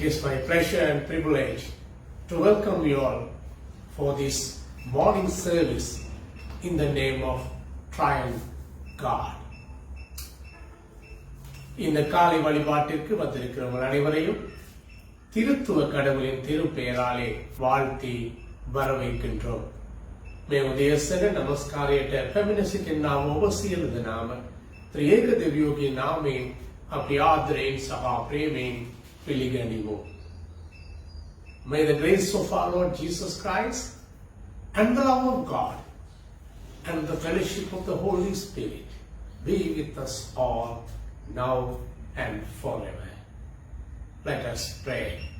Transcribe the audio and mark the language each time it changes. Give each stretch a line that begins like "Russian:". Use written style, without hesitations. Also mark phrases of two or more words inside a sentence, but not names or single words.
English: is my pleasure and privilege to welcome you all for this morning service in the name of Triune God.
Tamil: இந்த காலை வழிபாட்டிற்கு வந்திருக்கிறவர்கள் அனைவரையும் திருத்துவ கடவுளின் திருப்பெயராலே வாழ்த்தி வரவேற்கின்றோம்.
Sinhala: මේ උදේසන නමස්කාරයට පැමිණ සිටිනා ඔබ සියලු දෙනාම ත්‍රිේක දෙවියෝගේ නාමයෙන් අපි ආදරයෙන් සහ ප්‍රේමයෙන් පිළිගනිමු.
English: May the grace of our Lord Jesus Christ and the love of God and the fellowship of the Holy Spirit be with us all now and forever. Let us pray.